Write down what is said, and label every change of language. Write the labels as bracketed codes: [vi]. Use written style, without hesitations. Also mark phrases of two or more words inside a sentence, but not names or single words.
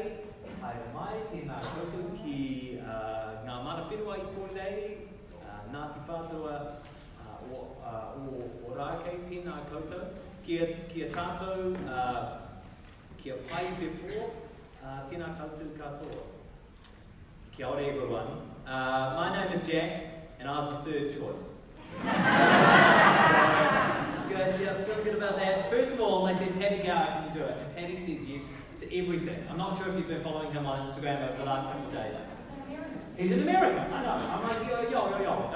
[mi] Haere mai tēnā koutou ki ngā mana whenua i konei, Ngāti whātua o rākei tēnā koutou. Kia tātou, kia pai te pō. Tēnā koutou katoa. Kia ore everyone. [en] My name is Jack, and I was the third choice. So, it's good. Yeah, I feel good about that. First of all, they said, Paddy, go, can you do it? And Paddy says yes to everything. I'm not sure if you've been following him on Instagram over the last couple of days. He's in America. I know. I'm like, yo.